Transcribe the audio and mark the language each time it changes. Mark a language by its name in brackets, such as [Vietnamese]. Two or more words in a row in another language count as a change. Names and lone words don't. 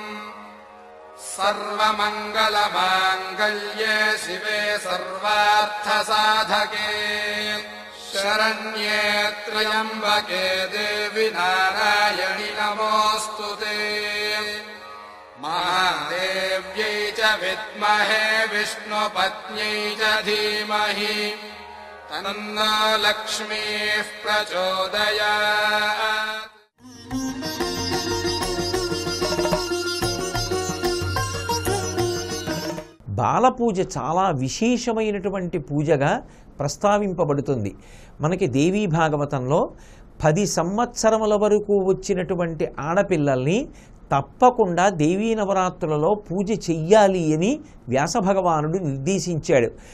[Sanskrit] सर्वमङ्गलमाङ्गल्ये शिवे सर्वार्थसाधके शरण्ये त्र्यम्बके देवि नारायणि नमोऽस्तु ते महादेव्यै च विद्महे विष्णुपत्न्यै च धीमहि तन्नो लक्ष्मीः प्रचोदयात्। [Telugu] బాలపూజ చాలా విశేషమైనటువంటి పూజగా ప్రస్తావింపబడుతుంది. మనకి దేవీ భాగవతంలో 10 సంవత్సరముల వరకు వచ్చినటువంటి ఆడపిల్లల్ని తప్పకుండా దేవీ నవరాత్రులలో పూజ చెయ్యాలి అని వ్యాసభగవానుడు నిర్దేశించాడు.